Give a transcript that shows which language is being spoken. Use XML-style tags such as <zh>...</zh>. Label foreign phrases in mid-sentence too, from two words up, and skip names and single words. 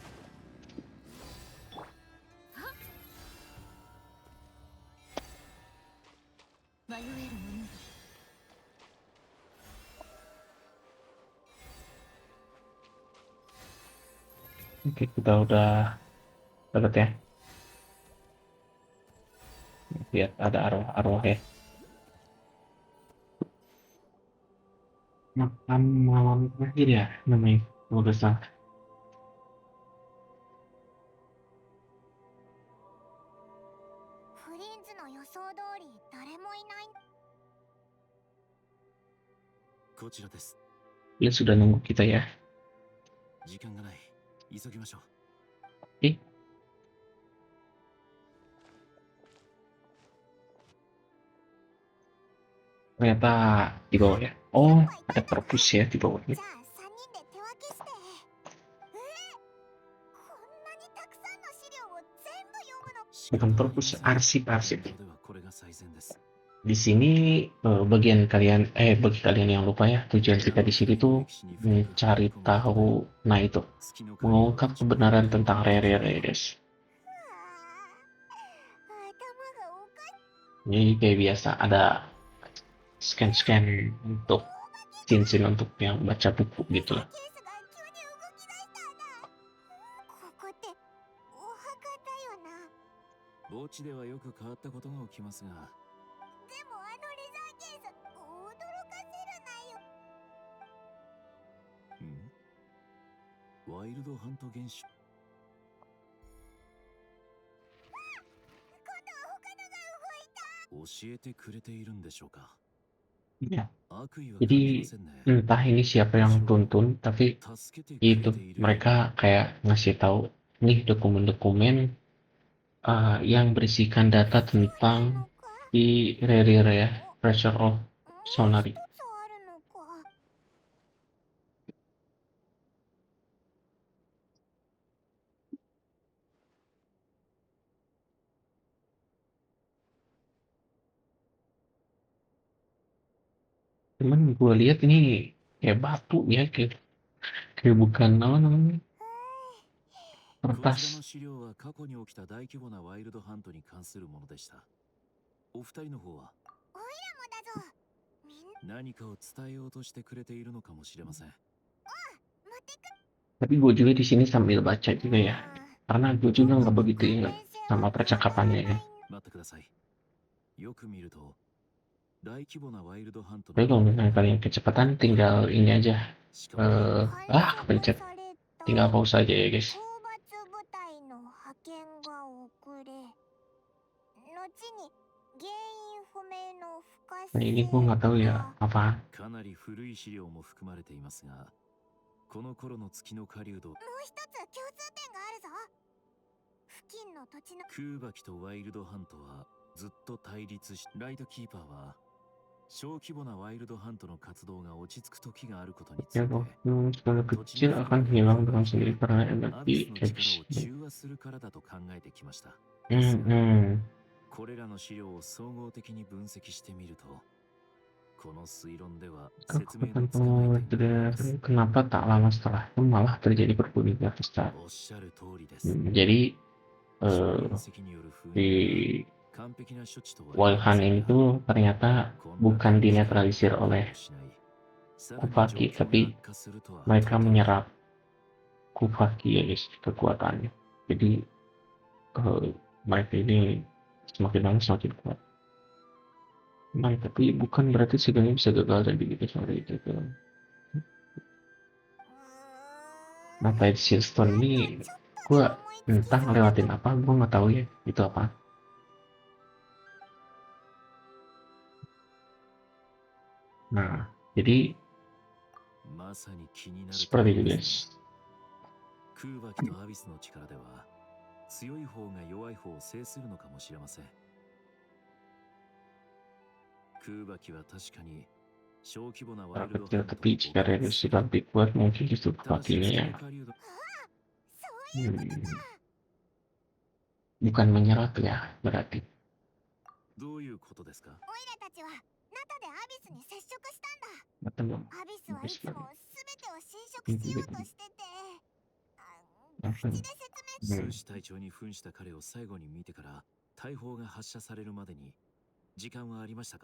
<id>Oke, kita udah deket ya. Lihat ada arwah-arwah ya. Makam malam terakhir ya namanya. Kalau nggak salah.</id> <ja>フリンズの予想通り誰もいない。こちらです。</ja> <id>Flint sudah nunggu kita ya.</id> <ja>時間がない。急ぎましょう。</ja> <id>Oke. Ternyata di bawah ya. Oh, ada perpus ya di bawahnya.</id> <ja>じゃあ3人で手分けして。こんなにたくさんの資料を全部読むの。</ja> <id>Bukan perpus, arsip-arsip.</id> <ja>ではこれが最善です。</ja> <id>Di sini bagi kalian yang lupa ya, tujuan kita di sini tuh mencari tahu, nah itu, mengungkap kebenaran tentang Rere guys.</id> <ja>頭がおかしい。</ja> <id>Jadi kayak biasa ada scan-scan untuk scene untuk yang baca buku gitu lah.</id> <ja>ケースが急に動き出したんだ。ここってお墓だよな。墓地ではよく変わったことが起きますが、でもあのレザーケース驚かせるなよ。ワイルドハント現象。今度は他のが動いた。教えてくれているんでしょうか。</ja> <id>Ya,</id> <ja>悪意は感じ</ja> <id>jadi</id> <ja>ませんね。</ja> <id>entah ini siapa yang tuntun, tapi</id> <ja>助けてくれ</ja> <id>itu</id> <ja>ている。</ja> <id>mereka kayak ngasih tahu nih dokumen-dokumen yang berisikan data tentang di Rere ya,</id> <en>Pressure of Sonari.</en> <ja>一つあるのか。</ja> <id>Cuman gue lihat ini kayak batu ya, kayak bukan apa namanya</id> <ja>こちらの</ja> <id>kertas.</id> <ja>資料は過去に起きた大規模なワイルドハントに関するものでした。お二人の方はおいらもだぞ。みんな何かを伝えようとしてくれているのかもしれません。持ってく。</ja> <id>Tapi gue juga di sini sambil baca juga ya, karena gue juga nggak begitu ingat sama percakapannya ya.</id> <ja>待ってください。よく見ると大規模なワイルドハント</ja> <id>Tapi kalau misalnya kalian kecepatan, tinggal ini aja,</id> <ja>しかも</ja> <id>kepencet, tinggal pause aja ya guys.</id> <ja>討伐部隊の派遣が遅れ。後に原因不明の不可</ja> <id>Nah</id> <ja>性</ja> <id>ini gue nggak tahu ya apa.</id> <ja>かなり古い資料も含まれていますが、この頃の月の狩人もう一つ共通点があるぞ。付近の土地のクーバキとワイルドハントはずっと対立し、ライトキーパーは小規模なワイルドハントの活動が落ち着く時があることについ</ja> <id>Ya</id> <ja>て、</ja> <id>skala kecil akan hilang dengan sendiri karena</id> <ja>アビ</ja> <id>energi</id> <ja>スの力を</ja> <id>habis.</id> <ja>中和するからだと考えてきました。 これらの資料を総合的に分析してみると、この推論では説明のつかない点があります。</ja> <id>Kenapa tak lama setelah itu malah terjadi perburuan besar?</id> <ja>おっしゃる通りです。</ja> <id>Jadi</id> <ja>分析による封</ja> <id>di</id> <ja>印完璧な処置とは</ja> <id>Walhan ini tuh ternyata bukan dinetralisir oleh Kufaki, tapi mereka menyerap Kufaki ya guys, kekuatannya. Jadi mereka ini semakin lama semakin kuat. Nah, tapi bukan berarti segalanya bisa gagal dan begitu sorry itu. Nah, Tide Shieldstone ini gue entah ngelewatin apa, gue nggak tahu ya itu apa. Nah, jadi</id> <ja>まさに気になる</ja> <id>seperti itu</id> <ja>ところで</ja> <id>guys.</id> <ja>すね。クーバキとアビスの力では強い方が弱い方を制するのかもしれません。クーバキは確かに小規模なワイルド</ja> <id>Kecil tapi jika reduksi lebih kuat mungkin justru Kufakinya yang</id> <ja>そういうことか。</ja> <id>bukan menyerah tuh ya berarti.</id> <ja>どういうことですか？オイラたちはナタでアビスに接触したんだ。</ja> <id>Ketemu</id> <ja>アビスはいつ</ja> <id>Islam.</id> <ja>も全てを侵食しようとしてて、口で説明。数士隊長に扮した彼を最後に見てから大砲が発射されるまでに時間はありましたか？</ja>